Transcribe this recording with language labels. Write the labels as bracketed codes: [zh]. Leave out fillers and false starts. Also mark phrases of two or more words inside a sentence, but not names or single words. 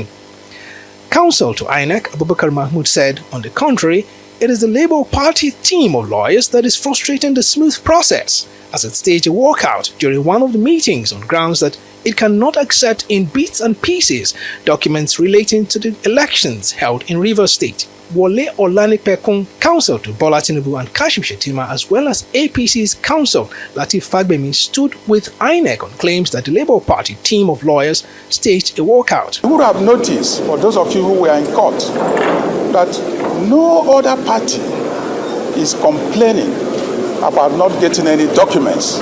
[en] Counsel to INEC, Abubakar Mahmood said, on the contrary, it is the Labour Party team of lawyers that is frustrating the smooth process as it staged a walkout during one of the meetings on grounds that it cannot accept in bits and pieces documents relating to the elections held in Rivers State. Wole Olanipekun, counsel to Bola Tinubu and Kashim Shettima, as well as APC's counsel Lateef Fagbemi, stood with INEC on claims that the Labour Party team of lawyers staged a walkout. You would have noticed, for those of you who were in court, that no other party is complaining about not getting any documents.